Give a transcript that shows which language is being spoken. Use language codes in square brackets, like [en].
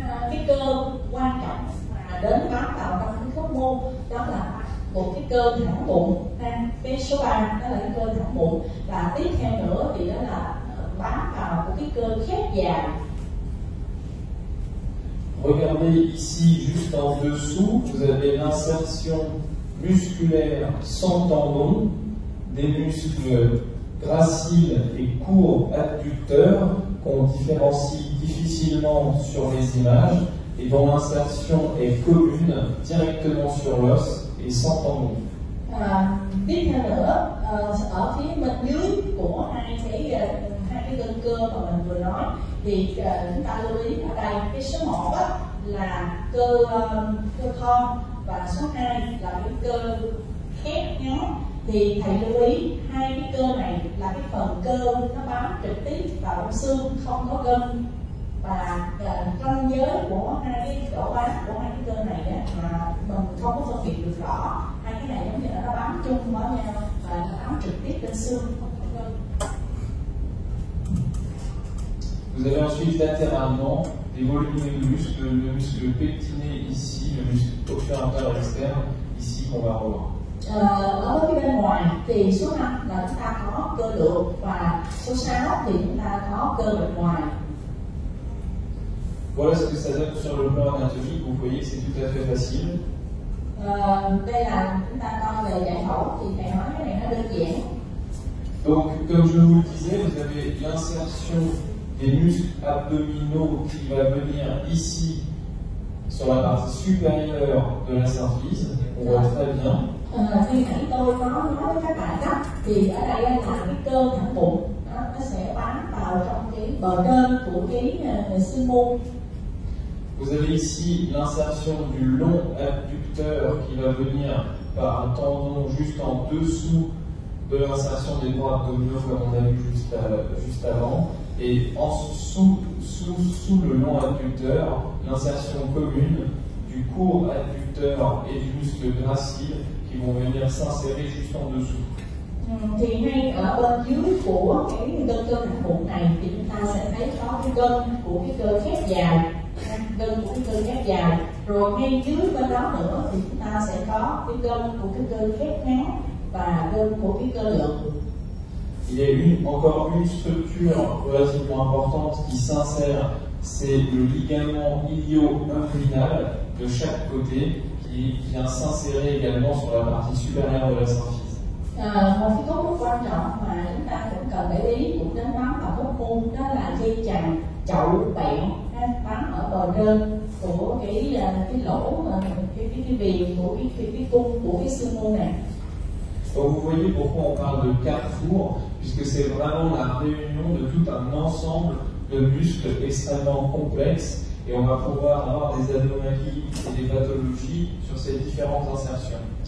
[vi] Cái cơ quan trọng mà đến bám vào trong cái khớp mô đó là một cái cơ thẳng bụng, cái số 3 đó là cái cơ thẳng bụng, và tiếp theo nữa thì đó là bám vào của cái cơ khép dài. [fr] Regardez ici, juste en dessous, vous avez l'insertion musculaire sans tendon des muscles graciles et courts adducteurs qu'on différencie difficilement sur les images et dont l'insertion est commune directement sur l'os et sans tendon. [vi] Tiếp theo nữa, ở phía bên dưới của hai cái gân cơ mà mình vừa nói, thì chúng ta lưu ý ở đây cái số 1 là cơ thon, và số 2 là cái cơ khép ngón. Thì thầy lưu ý hai cái cơ này là cái phần cơ nó bám trực tiếp vào trong xương, không có gân, và ranh giới của hai cái độ bám của hai cái cơ này mà mình không có phân biệt được rõ. Hai cái này giống như là nó bám chung với nhau và nó bám trực tiếp lên xương, không có gân. [fr] Vous avez ensuite latéralement des volumineux muscles, le muscle pectiné ici, le muscle obturateur externe ici qu'on va revoir. [vi] Ở phía bên ngoài thì số 5 là chúng ta có cơ lược, và số 6 thì chúng ta có cơ bên ngoài. [fr] Voilà ce que ça donne sur le plan anatomique. Vous voyez que c'est tout à fait facile. [vi] Đây là chúng ta coi về giải phẫu thì thầy nói cái này nó đơn giản. [fr] Donc, comme je vous le disais, vous avez l'insertion des muscles abdominaux qui va venir ici sur la partie supérieure de la symphyse. On voit très bien. [vi] Khi nãy tôi có nói với các bạn đó, thì ở đây là cái cơ thẳng bụng, nó sẽ bám vào trong cái bờ trên của cái xương mô. [fr] Vous avez ici l'insertion du long adducteur qui va venir par un tendon juste en dessous de l'insertion des bras abdominaux comme on a vu juste avant. Et sous le long adducteur, l'insertion commune du court adducteur et du muscle gracile qui vont venir s'insérer juste en dessous. [vi] Thì ngay ở bên dưới của cái gân cơ thẳng bụng này thì chúng ta sẽ thấy có cái gân của cái cơ khép dài, gân của cái cơ khép dài, rồi ngay dưới bên đó nữa thì chúng ta sẽ có cái gân của cái cơ khép ngắn và gân của cái cơ lược. [fr] Il y a encore une structure relativement importante qui s'insère, c'est le ligament ilio-inguinal de chaque côté qui vient s'insérer également sur la partie supérieure de la symphyse. [vi] Một cái cấu trúc quan trọng mà chúng ta cũng cần để ý cũng đến bám vào khớp môn, đó là dây chằng chậu bẹn bám ở bờ trên của cái lỗ, cái viền của cái cung của cái xương môn này. [fr] Donc vous voyez pourquoi on parle de carrefour, puisque puisque c'est vraiment la réunion de tout un ensemble de muscles extrêmement complexes, et on va pouvoir avoir des anomalies et des pathologies sur ces différentes insertions.